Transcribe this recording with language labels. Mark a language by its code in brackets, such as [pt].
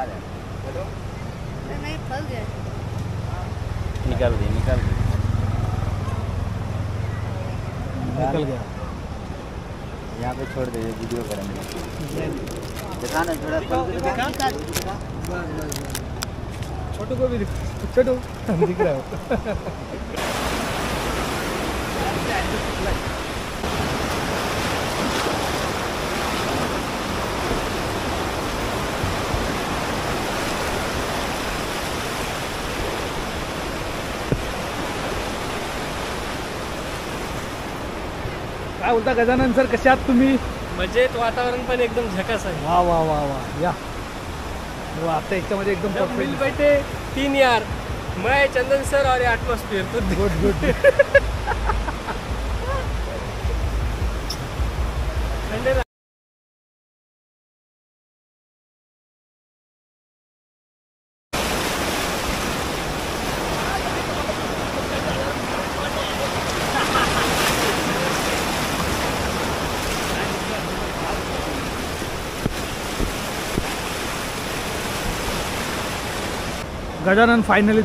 [hi] नहीं फंस गए निकल गया निकल गया यहाँ पे छोड़ दे वीडियो करेंगे दिखाना थोड़ा छोटू को भी छोटू दिख रहा है [mr] काय बोलता गजानन सर, कसे आहात तुम्ही? मजेत, वातावरण पण एकदम झकास आहे. वा वा वा वा या आता याच्यामध्ये एकदम [hi] मिल बैठे 3 यार, मैं चंदन सर और एटमॉस्फेयर. तो [en] good good Gajanan finally